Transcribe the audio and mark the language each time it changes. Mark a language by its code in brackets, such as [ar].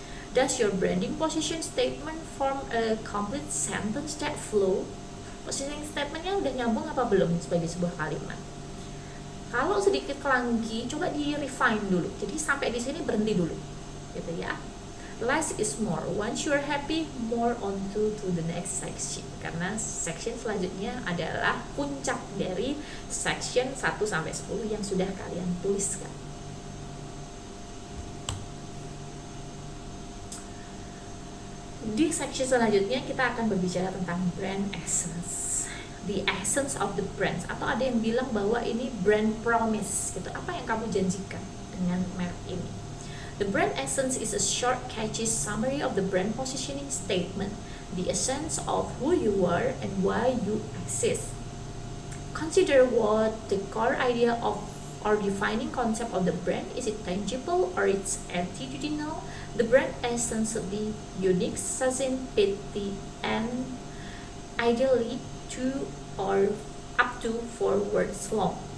[en] Does your branding position statement form a complete sentence that flow? [id] Positioning statementnya udah nyambung apa belum sebagai sebuah kalimat? Kalau sedikit kelanggi, coba di refine dulu. Jadi sampai di sini berhenti dulu, gitu ya. [en] Less is more. Once you're happy, more on to the next section. [id] Karena section selanjutnya adalah puncak dari section 1 sampai 10 yang sudah kalian tuliskan. Di section selanjutnya kita akan berbicara tentang brand essence. [en] The essence of the brands, [id] atau ada yang bilang bahwa ini brand promise gitu. Apa yang kamu janjikan dengan merek ini? [en] The brand essence is a short, catchy summary of the brand positioning statement, the essence of who you are and why you exist. Consider what the core idea of or defining concept of the brand. Is it tangible or it's attitudinal? The brand essence should be unique, succinct, pithy, and ideally 2 or up to 4 words long.